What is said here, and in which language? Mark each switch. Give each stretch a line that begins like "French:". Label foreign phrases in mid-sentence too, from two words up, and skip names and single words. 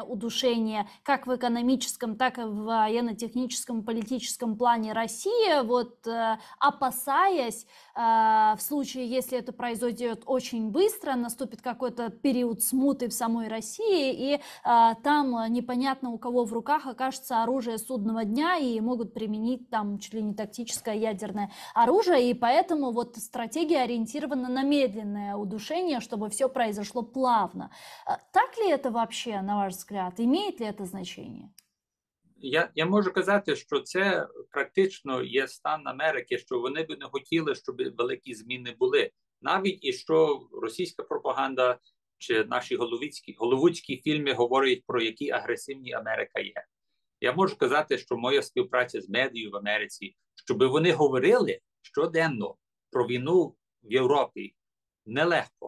Russian: удушение как в экономическом, так и в военно-техническом, политическом плане России, вот опасаясь в случае, если это произойдет очень быстро, наступит какой-то период смуты в самой России, и там непонятно у кого в руках окажется оружие судного дня, и могут применить там чуть ли не тактическое ядерное оружие, и поэтому вот стратегия ориентирована на медленное удушение, чтобы все произошло плавно. Так ли это вообще, на ваш взгляд? Имеет ли это значение?
Ukrainian: Я можу казати, що це практично є стан Америки, що вони б не хотіли, щоб великі зміни були. Навіть і що російська пропаганда чи наші голівудські фільми говорять про які агресивні Америка є. Я можу казати, що моя співпраця з медією в Америці, щоб вони говорили щоденно про війну в Європі, нелегко.